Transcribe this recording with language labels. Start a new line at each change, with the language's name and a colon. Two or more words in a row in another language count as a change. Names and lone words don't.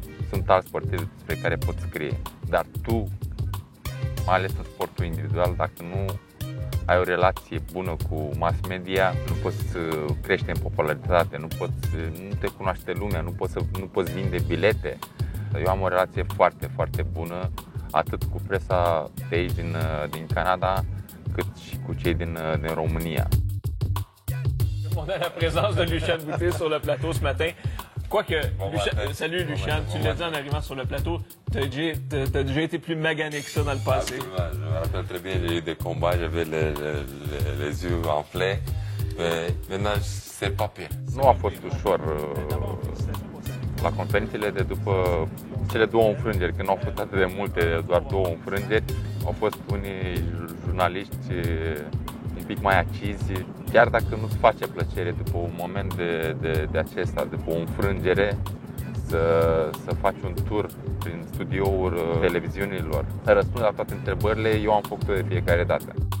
Romanian: Sunt alți sportivi despre care pot scrie, dar tu, mai ales în sportul individual, dacă nu ai o relație bună cu mass media, nu poți crește în popularitate, nu te cunoaște lumea, nu poți vinde bilete. Eu am o relație foarte, foarte bună atât cu presa de aici din Canada, cât și cu cei din România.
French: On a la présence de Lucian Boutet sur le plateau ce matin. Quoique, salut Lucian, tu l'as dit en arrivant sur le plateau, tu as déjà été plus magané que ça dans le passé. Absolument, je me rappelle très bien, j'ai eu des combats, j'avais les yeux enflés, mais maintenant c'est pas pire.
Romanian: Nu a fost ușor la conferințele de după cele două înfrângeri, când nu au fost atât de multe, doar două înfrângeri, au fost unii jurnaliști un pic mai acizi, chiar dacă nu-ți face plăcere după un moment de acesta, după o înfrângere, să faci un tur prin studiouri televiziunilor, să răspunzi la toate întrebările, eu am făcut-o de fiecare dată.